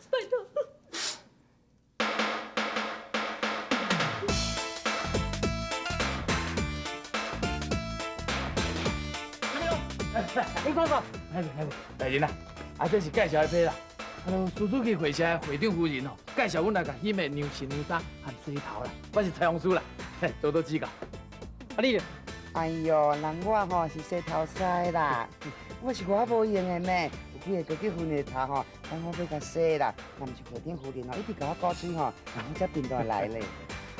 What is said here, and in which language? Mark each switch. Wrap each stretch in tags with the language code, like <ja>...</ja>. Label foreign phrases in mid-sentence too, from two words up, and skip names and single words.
<nan>你坐坐，来人啦！啊，这是介绍的批啦。苏书记会社的会长夫人哦，介绍阮来甲喜妹娘新娘衫和洗头啦。我是蔡红书啦，多多指教。啊你？哎呦，人我吼是洗头师啦，我是我无用的呢。有几个结婚的头吼，等我要甲洗啦。若毋是会长夫人哦，一直甲我鼓吹吼，然后才变倒来咧。</nan>